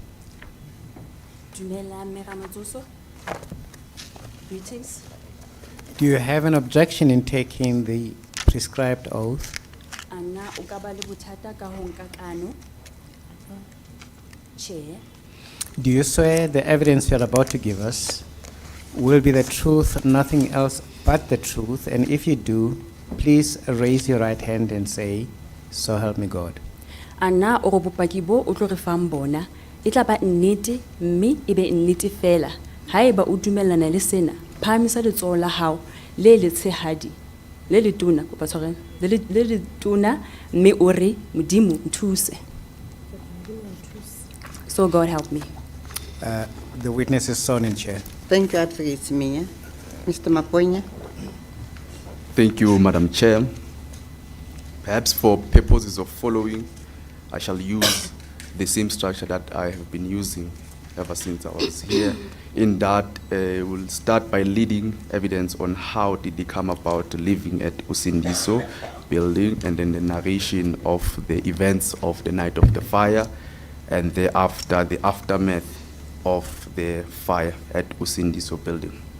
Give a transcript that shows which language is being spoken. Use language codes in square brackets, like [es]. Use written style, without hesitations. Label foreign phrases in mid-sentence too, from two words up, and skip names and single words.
[st] Dumela Mme Ramatsoso. [en] Greetings. Do you have an objection in taking the prescribed oath? [st] Ana o ka ba le bothata ka ho nka kano? [en] Chair. Do you swear the evidence you are about to give us will be the truth, nothing else but the truth? And if you do, please raise your right hand and say, "So help me God." [st] Ana o go bopaki bo o tlo re fang bona e tla ba nnete mme e be nnete fela haeba o dumellana le sena phamisa letsoho la hao le letshehadi le letona kopa tshwareng le letona mme o re modimo nthuse. [en] So God help me. The witness is sworn in, Chair. Thank you, Advocate Semenya. Mr. Maponya? Thank you, Madam Chair. Perhaps for purposes of following, I shall use the same structure that I have been using ever since I was here, in that we'll start by leading evidence on how did they come about living at Usindiso building, and then the narration of the events of the night of the fire, and thereafter the aftermath of the fire at Usindiso building.